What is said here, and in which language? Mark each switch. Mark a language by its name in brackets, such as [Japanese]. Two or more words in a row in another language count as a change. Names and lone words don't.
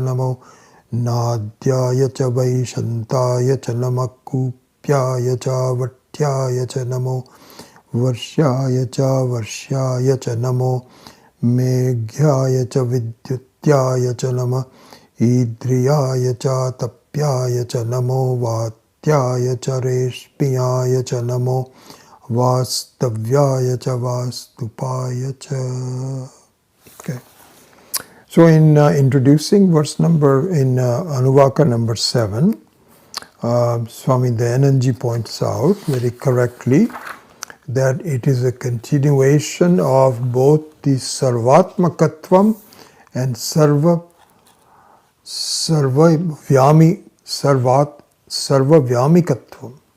[Sanskrit] Namo Nadyaya cha Vaishantaya cha Namakupyaya cha Vatyaya cha Namo Varshaya cha Namo Meghyaya cha Vidyutyaya cha Nama Idriyaya cha Tapyaya cha Namo Vatyaya cha Reshmiyaya cha Namo Vastavyaya cha Vastupaya cha. [English] Okay. So in introducing verse number, in Anuvaka number 7, Swami Dayanandji points out very correctly that it is a continuation of both the Sarvatmakatvam and Sarvavyamikatvam.